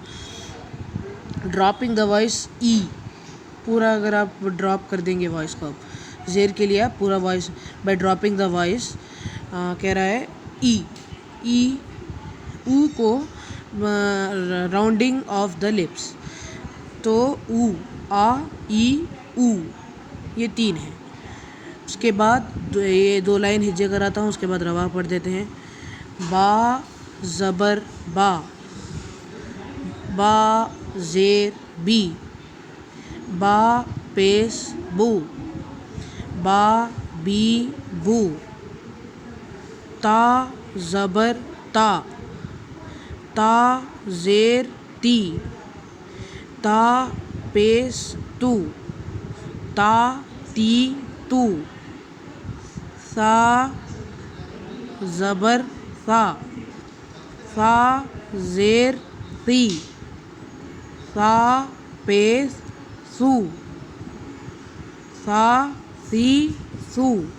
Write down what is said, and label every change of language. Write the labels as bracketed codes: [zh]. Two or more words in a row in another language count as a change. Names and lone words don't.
[en] dropping the voice [ur] ای، پورا اگر آپ ڈراپ کر دیں گے وائس کو، آپ زیر کے لیے آپ پورا وائس [en] by dropping the voice [ur] کہہ رہا ہے ای. ای او کو [en] rounding of the lips, [ur] تو او آ ای او یہ 3 ہیں. اس کے بعد یہ 2 لائن ہجے کراتا ہوں، اس کے بعد روا پڑھ دیتے ہیں. با زبر با، با زیر بی، با پیش بو، با بی بو. تا زبر تا، تا زیر تی، تا پیش تو، تا تی تو. ثا زبر ثا، ثا زیر ثی، ثا پیش ثو، ثا ثی ثو.